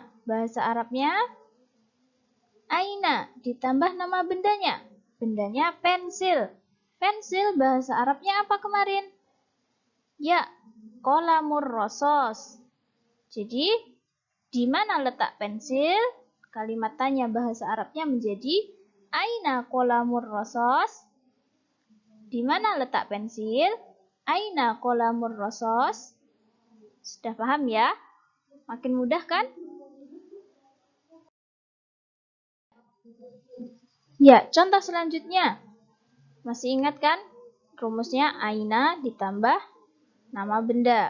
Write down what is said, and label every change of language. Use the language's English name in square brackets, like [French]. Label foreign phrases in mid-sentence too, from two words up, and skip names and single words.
[Indonesian] Bahasa Arabnya aina ditambah nama bendanya. Bendanya pensil. Pensil bahasa Arabnya apa kemarin? [Arabic] Ya, قلم الرصاص. [Indonesian] Jadi, di mana letak pensil? Kalimat tanya bahasa Arabnya menjadi [Arabic] أين قلم الرصاص. [Indonesian] Di mana letak pensil? [Arabic] أين قلم الرصاص. [Indonesian] Sudah paham ya? Makin mudah kan? Ya, contoh selanjutnya. Masih ingat kan? Rumusnya aina ditambah nama benda.